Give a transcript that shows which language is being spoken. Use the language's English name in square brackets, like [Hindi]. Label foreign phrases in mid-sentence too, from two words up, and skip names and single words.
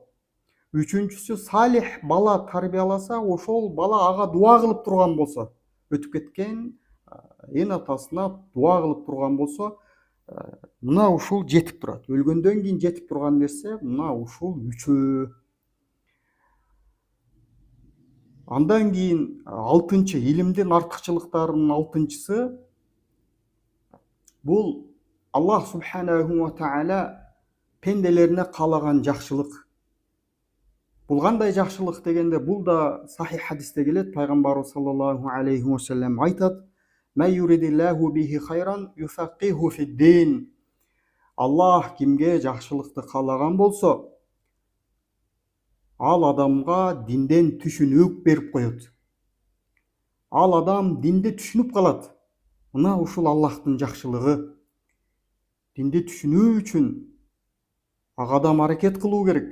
[Kyrgyz] Үчүнчүсү салих бала тарбияласа, ошол бала ага дуа кылып турган болсо, өтүп кеткен эн атасына дуа кылып турган болсо, мына ушул жетип турат. Өлгөндөн кийин жетип турган нерсе мына ушул үчөө. Андан кийин алтынчы, илимдин артыкчылыктарынын алтынчысы бул Аллах [Arabic] سبحانه وتعالى [Kyrgyz] пенделерине каалаган жакшылык. Бул кандай жакшылык дегенде, бул да сахих хадисте келет. [Arabic] Пайгамбарыбыз صلى الله عليه وسلم айтат: "من يرد الله به خيرا يفقهه في الدين." [Kyrgyz] Аллах кимге жакшылыкты каалаган болсо, ал адамга динден түшүнүк берип коет. Ал адам динди түшүнүп калат. Мына ушул Аллахтын жакшылыгы. Динди түшүнүү үчүн ага адам аракет кылуу керек.